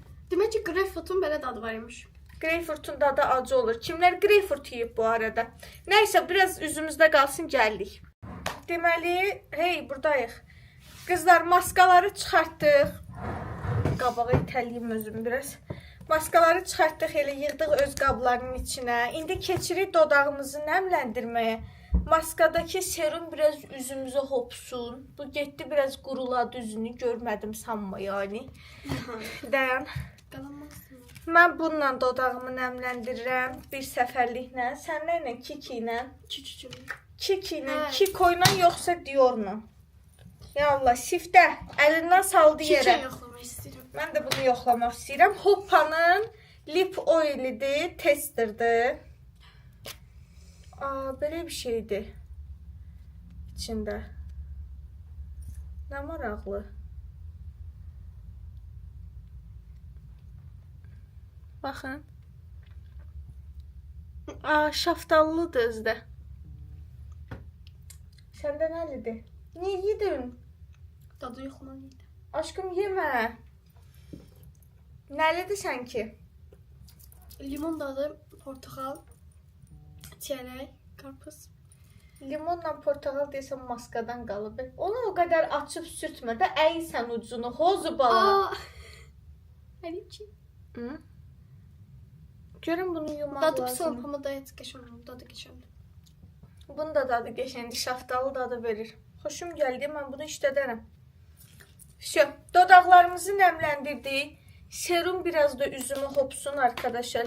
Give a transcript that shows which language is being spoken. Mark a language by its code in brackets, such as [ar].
[tr] Demek ki greyfurtun böyle tadı varmış. [az] Greyfurtun dadı acı olur. Kimler greyfurt yiyib bu arada? Neyse biraz üzümüzdə qalsın, gəldik. Deməli, hey buradayıq. Qızlar maskaları çıxartdıq. Qabağa itəliyim özümü biraz. Maskaları çıxartdıq, elə yığdıq öz qablarının içinə. İndi keçirik dodağımızı nəmləndirməyə. Maskadakı serum biraz üzümüzə hopsun. Bu getdi biraz quruladı üzünü, görmədim sanma yani. Dayan. Qalanmazsın. Mən bununla dodağımı nəmləndirirəm bir səfərliklə. Sən nə ilə? Kiki ilə? Küçücük. Kiki ilə, Hə. Kiko ilə yoxsa Dior'la? Ya Allah, siftə əlindən saldı yerə. Çiçeği yoxlamaq istəyirəm. Mən də bunu yoxlamaq istəyirəm. Hoppa'nın lip oilidir, testerdir. Belə bir şeydir içində. Nə maraqlı. Baxın. Şaftallıdır özdə. Səndə nəlidir? Niyə yedin? Tadı yoxlamalıydı. Aşkım yemə. Nəlidir sanki? Limon dadı, portakal, çörək, Qarpız. Limonla portağal desəm maskadan qalıb. Onu o qədər açıb sürtmə də, əysən ucunu, hozu bala. Həlim ki. Hı? Görün bunu yumaq Dadı lazım. pis amma da heç qəşəng, dadı qəşəngdir. Bunun da dadı qəşəngdir, şaftalı dadı verir. Xoşum gəldi, mən bunu işlədərəm. Şu, dodaqlarımızı nəmləndirdik. Serum biraz da üzümü hopsun arkadaşlar.